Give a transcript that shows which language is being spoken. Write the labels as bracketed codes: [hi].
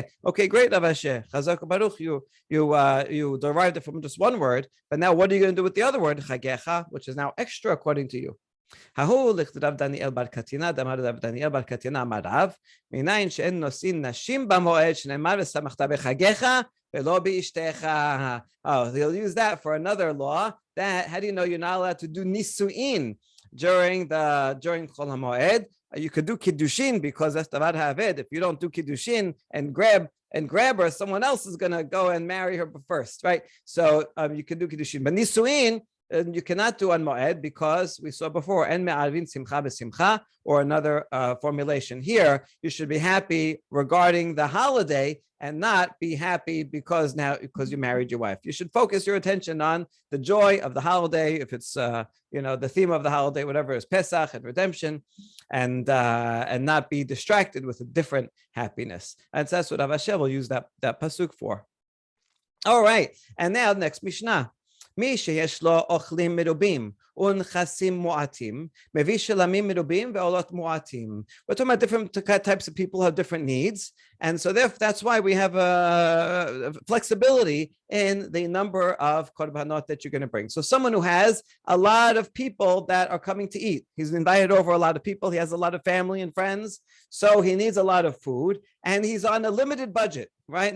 [en] Okay, great, Rav Asher. Chazak Baruch, you derived it from just one word, but now what are you going to do with the other word, chagecha, which is now extra according to you? [he] ההוא לכתב דניאל בר קטינא, דאמר רב דניאל בר קטינא אמר רב, מניין שאין נושאים נשים במועד, שנאמר ושמחת בחגיך ולא באשתך. [en] Oh, they'll use that for another law. That, how do you know you're not allowed to do nisuin during Chol HaMoed? You could do kiddushin because that's davar ha'aved. If you don't do kiddushin and grab her, someone else is going to go and marry her first, right? So you can do kiddushin, but nisuin you cannot do on Moed because we saw before, [he] en me'arvin simcha b'simcha, [en] or another formulation. Here, you should be happy regarding the holiday and not be happy because you married your wife. You should focus your attention on the joy of the holiday, if it's the theme of the holiday, whatever is Pesach and redemption, and not be distracted with a different happiness. And so that's what Rav Asher will use that pasuk for. All right, and now next Mishnah. [he] מי שיש לו אוכלים מרובים ונכסים מועטים, מביא שלמים מרובים ועולות מועטים. [en] We're talking about different types of people who have different needs, and so that's why we have a flexibility in the number of korbanot that you're going to bring. So someone who has a lot of people that are coming to eat, he's invited over a lot of people, he has a lot of family and friends, so he needs a lot of food, and he's on a limited budget, right?